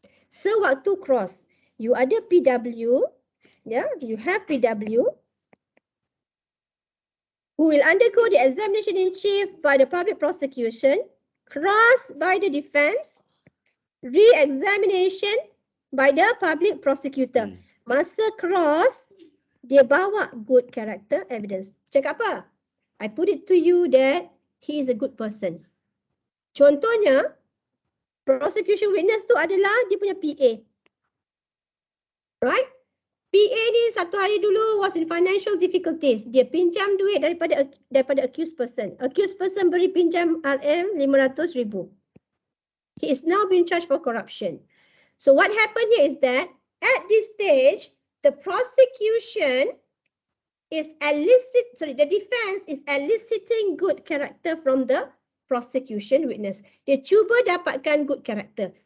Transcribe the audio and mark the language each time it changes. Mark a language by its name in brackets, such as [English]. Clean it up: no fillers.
[Malay] Sewaktu [English] cross, you ada PW, you have PW who will undergo the examination in chief by the public prosecution, cross by the defense, re-examination by the public prosecutor. [Malay] Masa cross, dia bawa good character evidence. Cakap apa? [English] I put it to you that he is a good person. [Malay] Contohnya, prosecution witness tu adalah dia punya PA. [English] Right? [Malay] PA ni satu hari dulu [English] was in financial difficulties. [Malay] Dia pinjam duit daripada accused person. [English] Accused person [Malay] beri pinjam [English] RM500,000. He is now being charged for corruption. So what happened here is that at this stage, the prosecution is the defense is eliciting good character from the prosecution witness. [Malay] Dia cuba dapatkan [English] good character.